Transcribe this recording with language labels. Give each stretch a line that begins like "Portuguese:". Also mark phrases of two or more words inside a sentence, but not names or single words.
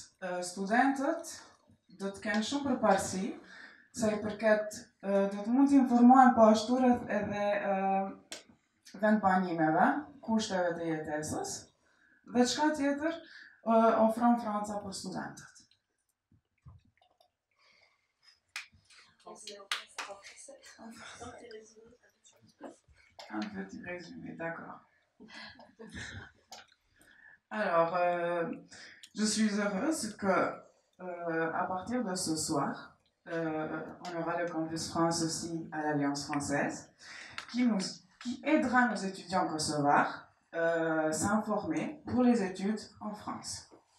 Albanian: Studentët do të kenë shumë përparësi, sa I përket do të mund të informohen po ashtu rreth edhe vendbanimeve, kushteve të jetesës, dhe çka tjetër ofron Franca për studentët.
French: Un petit résumé, d'accord. Alors, je suis heureuse que, à partir de ce soir, on aura le Campus France aussi à l'Alliance française, qui nous qui aidera nos étudiants kosovars s'informer pour les études en France.